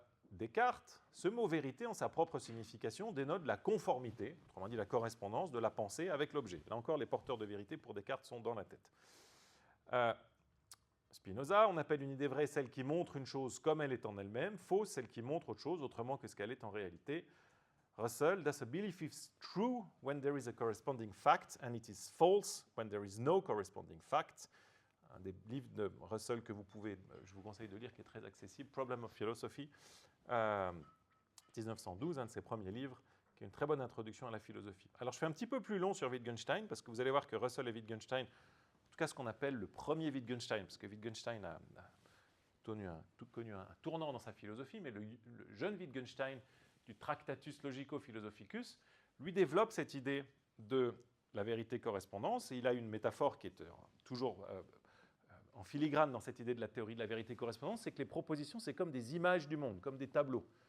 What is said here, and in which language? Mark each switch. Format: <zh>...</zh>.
<fr>Descartes, ce mot vérité en sa propre signification dénote la conformité, autrement dit la correspondance de la pensée avec l'objet. Là encore, les porteurs de vérité pour Descartes sont dans la tête. Spinoza, on appelle une idée vraie celle qui montre une chose comme elle est en elle-même, fausse celle qui montre autre chose autrement que ce qu'elle est en réalité.</fr> <en>Russell, thus a belief is true when there is a corresponding fact and it is false when there is no corresponding fact.</en> <fr>Un des livres de Russell que je vous conseille de lire, qui est très accessible, Problem of Philosophy, 1912, un de ses premiers livres, qui est une très bonne introduction à la philosophie. Alors je fais un petit peu plus long sur Wittgenstein, parce que vous allez voir que Russell et Wittgenstein, en tout cas ce qu'on appelle le premier Wittgenstein, parce que Wittgenstein a connu un tournant dans sa philosophie, mais le jeune Wittgenstein du Tractatus Logico-Philosophicus, lui développe cette idée de la vérité-correspondance, et il a une métaphore qui est toujours en filigrane dans cette idée de la théorie de la vérité-correspondance, c'est que les propositions, c'est comme des images du monde, comme des tableaux.</fr>